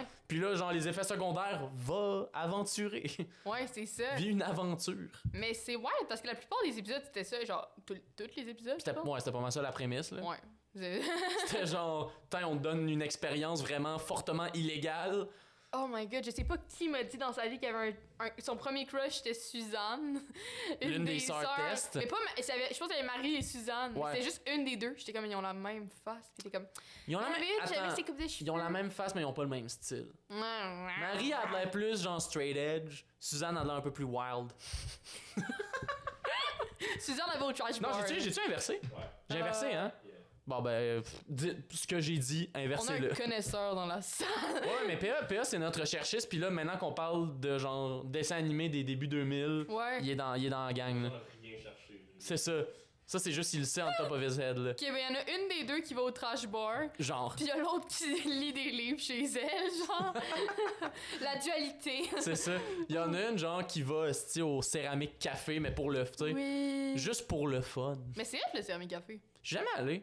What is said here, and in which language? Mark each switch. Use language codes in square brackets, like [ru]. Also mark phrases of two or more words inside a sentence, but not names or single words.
[fr] Puis là, genre, les effets secondaires, va aventurer. ouais, c'est ça. Vis une aventure. Mais c'est ouais, parce que la plupart des épisodes, c'était ça, genre, tous les épisodes, je C'était pense. ouais, c'était pas mal ça la prémisse, là. Ouais. C'était genre, on te donne une expérience vraiment fortement illégale. [en] Oh my god, [fr] je sais pas qui m'a dit dans sa vie qu'il y avait son premier crush, c'était Suzanne. L'une des sœurs Test. Mais pas, je pense qu'elle avait Marie et Suzanne. Ouais. C'était juste une des deux. J'étais comme, ils ont la même face. Puis t'es comme, Ils ont la même... j'avais Attends, ses coupes de cheveux. ils ont la même face, mais ils ont pas le même style. Marie a de l'air plus genre [en] straight edge. [fr] Suzanne a de l'air un peu plus wild. Suzanne avait au trash Non, bar. j'ai-tu inversé? Ouais. J'ai inversé, hein? Yeah. Bon, ben, ce que j'ai dit, On a inversez-le. un connaisseur dans la salle. Ouais, mais PA c'est notre recherchiste, puis là, maintenant qu'on parle de genre dessin animé des débuts 2000, Ouais. il est dans la gang, là. On a rien cherché. Là. C'est ça. Ça, c'est juste, il le sait en [en] top of his head, [fr] là. Ok, ben y en a une des deux qui va au [en] trash bar. [fr] Genre. Puis y a l'autre qui lit des livres chez elle, genre. La dualité. C'est ça. Il y en a une, genre, qui va, esti, au céramique café, mais pour le, tu sais, Oui. juste pour le fun. Mais c'est elle le céramique café. Je suis jamais allé.